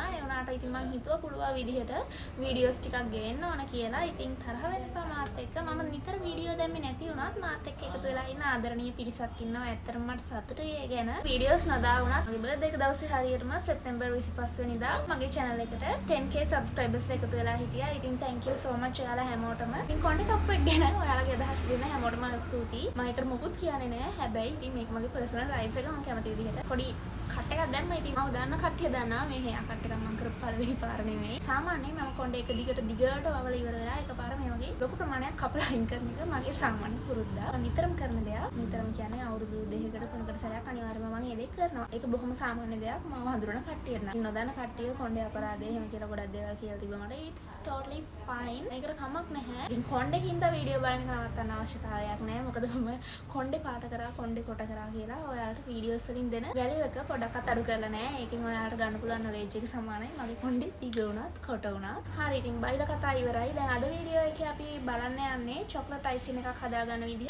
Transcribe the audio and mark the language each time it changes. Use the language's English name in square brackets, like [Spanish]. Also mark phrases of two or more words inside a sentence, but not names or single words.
[Sinhala] ඒ වුණාට ඉතින් මම හිතුවා පුළුවන් විදිහට වීඩියෝස් ටිකක් ගේන්න ඕන කියලා. ඉතින් තරහ වෙන්න එපා මාත් එක්ක. මම නිතර වීඩියෝ දැම්මේ නැති වුණත් මාත් එක්ක එකතු වෙලා ඉන්න ආදරණීය පිරිසක් ඉන්නවා. ඇත්තටම මට සතුටුයි ඒ ගැන. වීඩියෝස් නොදා වුණත් මගේ බර්ත්ඩේ එක දවසේ හරියටම සෙප්තැම්බර් 25 වෙනිදා මගේ channel එකට 10k subscribers එකතු වෙලා හිටියා. ඉතින් [English] thank you so much [Sinhala] ඔයාලා හැමෝටම. ඉතින් කොණ්ඩේ කප්පු එක ගැන ඔයාලගේ අදහස් දෙන්න හැමෝටම ස්තුතියි. මම ඒකට මොකුත් කියන්නේ නැහැ. හැබැයි ඉතින් මේක මගේ [English] personal life [Sinhala] එක මම කැමති විදිහට පොඩි කට් එකක් දැම්මා. ඉතින් මම දන්න කට්ටිය දන්නවා මේ [English] hair cut [Sinhala] එකක් මම කරපු පළවෙනි පාර නෙමෙයි. සාමාන්‍යයෙන් මම කොණ්ඩේ එක දිගට වවල ඉවර වෙලා එකපාර මේ වගේ ලොකු ප්‍රමාණයක් කපලා අයින් කරන එක මගේ සාමාන්‍ය පුරුද්දා. නිතරම කරන දෙයක්. නිතරම කියන්නේ අවුරුදු 2කට 3කට සැරයක් අනිවාර්යයෙන්ම මම ඒක කරනවා. ඒක බොහොම සාමාන්‍ය දෙයක්. මම හඳුනන කට්ටියට නම්. නොදන්න කට්ටිය කොණ්ඩේ අපරාධය එහෙම කියලා ගොඩක් දේවල් කියලා තිබ්බා මට. [English] It's totally fine. [Sinhala] ඒකට කමක් නැහැ. ඉතින් කොණ්ඩේ හින්දා වීඩියෝ බලන්න නවත්තන්න අවශ්‍යතාවයක් නැහැ. මොකද මම කොණ්ඩේ පාට කරා කොණ්ඩේ කොට කරා කියලා ඔයාලට වීඩියෝස් වලින් දෙන වැලියු එක පොඩක්වත් අඩු කරලා නැහැ. ඒකෙන් ඔයාලට ගන්න පුළුවන් knowledge එක සමානයි. මගේ කොණ්ඩේ දිග වුණත් කොට වුණත්. හරි ඉතින් බයිලා කතා ඉවරයි. දැන් අද වීඩියෝ එකේ අපි බලන්න යන්නේ [English] chocolate icing [Sinhala] එකක් හදාගන්න විදිහ.